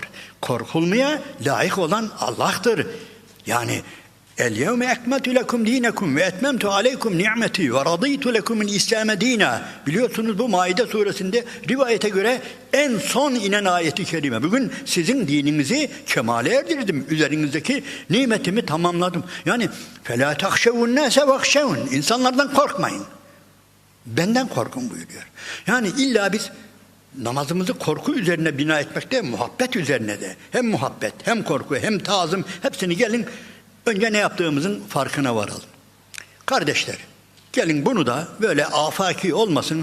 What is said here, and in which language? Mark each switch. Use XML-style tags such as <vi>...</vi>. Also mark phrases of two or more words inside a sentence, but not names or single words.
<tr>Korkulmaya layık olan Allah'tır. Yani</tr> <ar>اليوم أكملت لكم دينكم وأتممت عليكم نعمتي ورضيت لكم الإسلام دينا.</ar> <tr>Biliyorsunuz bu Maide suresinde rivayete göre en son inen ayeti kerime. Bugün sizin dininizi kemale erdirdim. Üzerinizdeki nimetimi tamamladım.</tr> <ar>Yani فَلَا تَخْشَوُنْ نَاسَ وَخْشَوُنْ.</ar> <tr>İnsanlardan korkmayın. Benden korkun buyuruyor. Yani illa biz namazımızı korku üzerine bina etmekte, muhabbet üzerine de. Hem muhabbet, hem korku, hem tazım, hepsini gelin önce ne yaptığımızın farkına varalım. Kardeşler, gelin bunu da böyle afaki olmasın.</tr>